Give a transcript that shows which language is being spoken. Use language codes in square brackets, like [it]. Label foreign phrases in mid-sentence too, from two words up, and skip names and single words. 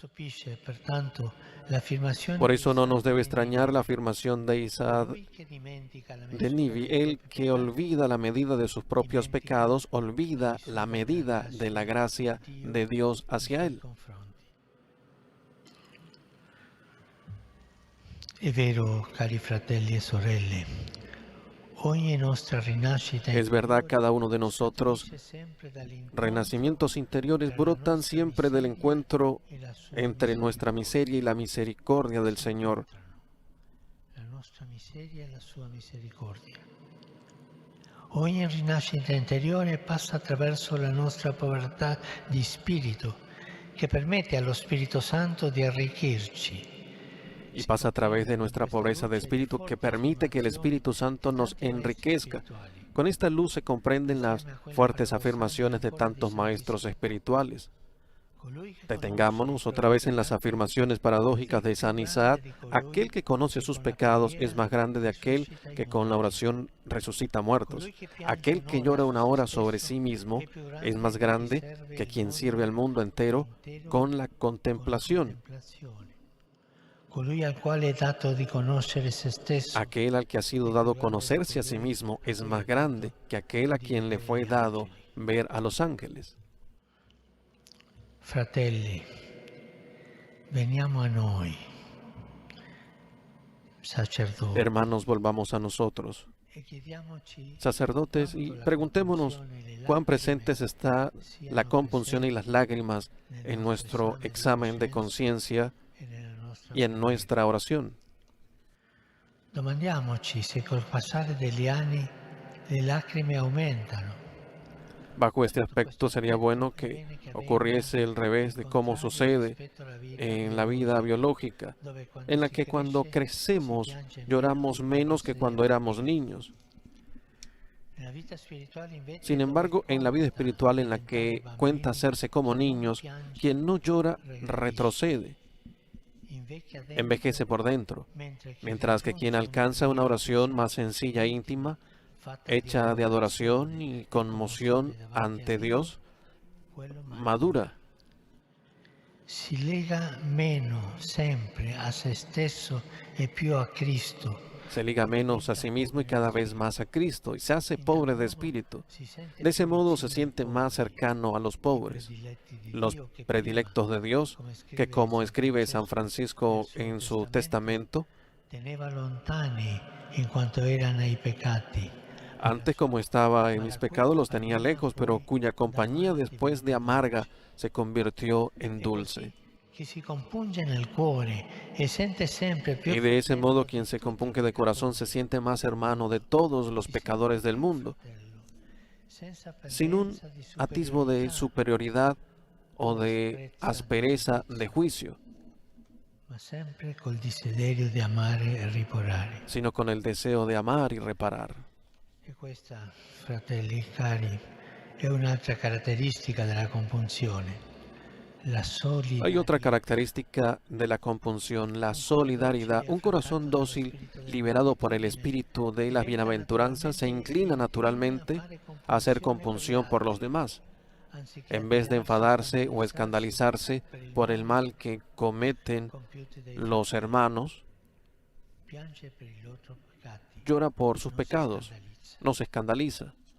[es] Por eso no nos debe extrañar la afirmación de Isaac de Nivi: el que olvida la medida de sus propios pecados, olvida la medida de la gracia de Dios hacia él. [it] È vero, cari fratelli e sorelle, ogni nostra rinascita [es] Es verdad, cada uno de nosotros, renacimientos interiores brotan siempre del encuentro entre nuestra miseria y la misericordia del Señor. [it] la nostra miseria e la sua misericordia. Ogni rinascita interiore passa attraverso la nostra povertà di spirito, che permette allo Spirito Santo di arricchirci. [es] Y pasa a través de nuestra pobreza de espíritu, que permite que el Espíritu Santo nos enriquezca. Con esta luz se comprenden las fuertes afirmaciones de tantos maestros espirituales. Detengámonos otra vez en las afirmaciones paradójicas de San Isaac: aquel que conoce sus pecados es más grande de aquel que con la oración resucita muertos. Aquel que llora una hora sobre sí mismo es más grande que quien sirve al mundo entero con la contemplación. [it] Colui al quale è dato di conoscere se stesso [es] Aquel al que ha sido dado conocerse a sí mismo es más grande que aquel a quien le fue dado ver a los ángeles. [it] Fratelli, veniamo a noi, sacerdoti, [es] Hermanos, volvamos a nosotros, [it] e chiediamoci [es] sacerdotes, y preguntémonos cuán presentes está la compunción y las lágrimas en nuestro examen de conciencia [it] e nella nostra [es] y en nuestra oración. [it] Domandiamoci se col passare degli anni le lacrime aumentano. [es] Bajo este aspecto sería bueno que ocurriese el revés de cómo sucede en la vida biológica, en la que cuando crecemos lloramos menos que cuando éramos niños. Sin embargo, en la vida espiritual, en la que cuenta hacerse como niños, quien no llora retrocede, envejece por dentro, mientras que quien alcanza una oración más sencilla e íntima, hecha de adoración y conmoción ante Dios, madura. [it] Si lega meno sempre a se stesso e più a Cristo. [es] Se liga menos a sí mismo y cada vez más a Cristo, y se hace pobre de espíritu. De ese modo se siente más cercano a los pobres, los predilectos de Dios, que, como escribe San Francisco en su testamento, [it] teneva lontani in quanto erano i peccati. [es] antes como estaba en mis pecados los tenía lejos, pero cuya compañía después de amarga se convirtió en dulce. [it] Chi si compunge nel cuore e sente sempre più [es] Y de ese modo quien se compunge de corazón se siente más hermano de todos los pecadores del mundo, sin un atisbo de superioridad o de aspereza de juicio, [it] ma sempre col desiderio di amare e riparare. [es] sino con el deseo de amar y reparar. [it] E questa, fratelli cari, è un'altra caratteristica della compunzione. La solidarietà. [es] Hay otra característica de la compunción, la solidaridad. Un corazón dócil, liberado por el espíritu de las bienaventuranzas, se inclina naturalmente a hacer compunción por los demás. En vez de enfadarse o escandalizarse por el mal que cometen los hermanos, llora por sus pecados, no se escandaliza.